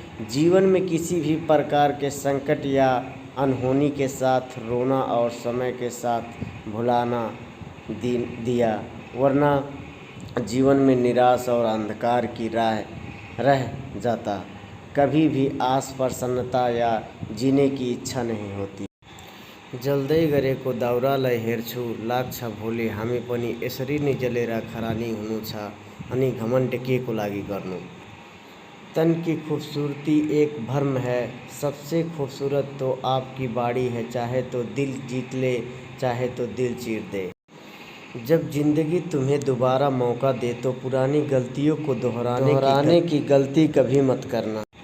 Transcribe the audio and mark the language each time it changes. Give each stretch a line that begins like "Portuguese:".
Hindi: जीवन में किसी भी प्रकार के संकट या अनहोनी के साथ रोना और समय के साथ भुलाना दिया, वरना जीवन में निराश और अंधकार की राह रह जाता। कभी भी आस, प्रसन्नता या जीने की इच्छा नहीं होती।
Nepali: जल्दै गरेको दाउरालाई हेर्छु, लाग्छ भोलि हामी पनि यसरी नै जलेर खरानी हुनु छ, अनि घमण्ड के को लागि गर्नु।
Hindi: तन की खूबसूरती एक भ्रम है, सबसे खूबसूरत तो आपकी बाड़ी है, चाहे तो दिल जीत ले, चाहे तो दिल चीर दे। जब जिंदगी तुम्हें दोबारा मौका दे तो पुरानी गलतियों को दोहराने की गलती कभी मत करना।